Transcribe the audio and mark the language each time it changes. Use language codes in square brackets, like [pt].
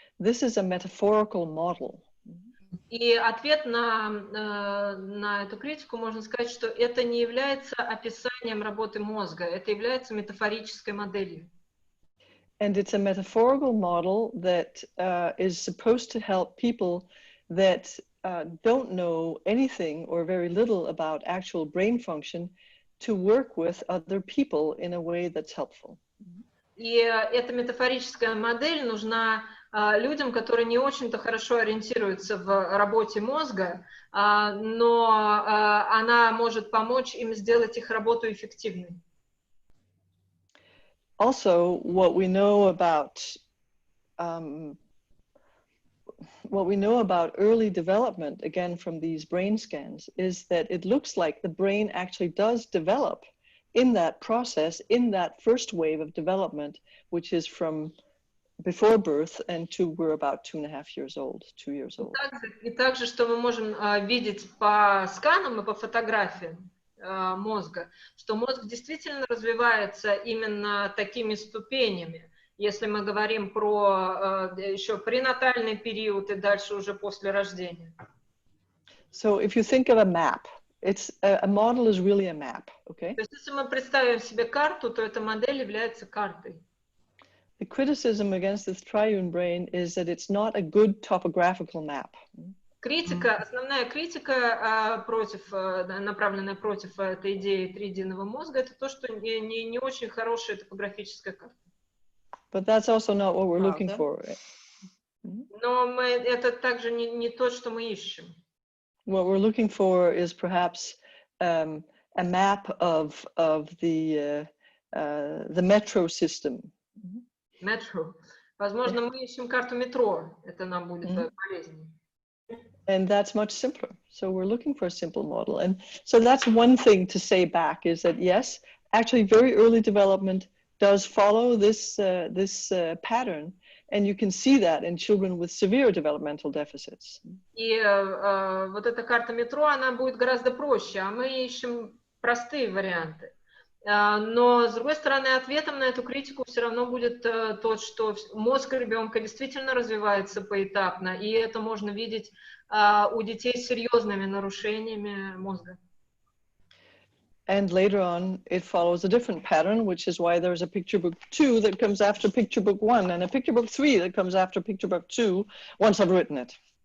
[en] This is a metaphorical model. [ru] И ответ на эту критику можно сказать, что это не является описанием работы мозга, это является метафорической моделью. [en] And it's a metaphorical model that is supposed to help people that don't know anything or very little about actual brain function to work with other people in a way that's helpful. [ru] И эта метафорическая модель нужна людям, которые не очень-то хорошо ориентируются в работе мозга, но она может помочь им сделать их работу эффективной. [en] Also, what we know about what we know about early development, again from these brain scans, is that it looks like the brain actually does develop in that process, in that first wave of development, which is from before birth and to we're about 2.5 years old, 2 years old. [ru] И также, что мы можем видеть по сканам и по фотографиям мозга, что мозг действительно развивается именно такими ступенями. Если мы говорим про еще пренатальный период и дальше уже после рождения. [en] So if you think of a map, it's a model is really a map, okay? [ru] То есть если мы представим себе карту, то эта модель является картой. [en] The criticism against this triune brain is that it's not a good topographical map. [ru] Критика, основная критика направленная против этой идеи триединого мозга, это то, что не очень хорошая топографическая карта. [en] But that's also not what we're looking for. [ru] Но это также не то, что мы ищем. [en] What we're looking for is perhaps a map of the metro system. Metro. [ru] Возможно, мы ищем карту метро. Это нам будет полезнее. [en] And that's much simpler. So we're looking for a simple model. And so that's one thing to say back is that yes, actually very early development does follow this pattern. And you can see that in children with severe developmental deficits. [ru] И вот эта карта метро, она будет гораздо проще, а мы ищем простые варианты. Но, с другой стороны, ответом на эту критику все равно будет то, что мозг ребенка действительно развивается поэтапно, и это можно видеть у детей с серьезными нарушениями мозга. [en] And later on, it follows a different pattern, which is why there's a picture book 2 that comes after picture book 1, and a picture book 3 that comes after picture book 2, once I've written it.